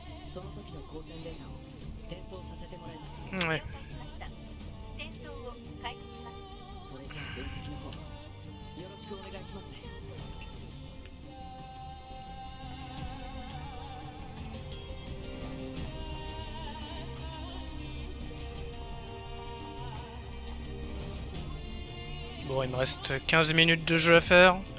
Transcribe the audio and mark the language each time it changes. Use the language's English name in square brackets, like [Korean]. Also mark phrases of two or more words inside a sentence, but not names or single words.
[Japanese] その時の光線データを転送させてもらいます。 [French] Ouais. [Japanese] 戦争を開始します。それじゃあ分析の方よろしくお願いしますね。 [French] Bon, il me reste 15 minutes de jeu à faire.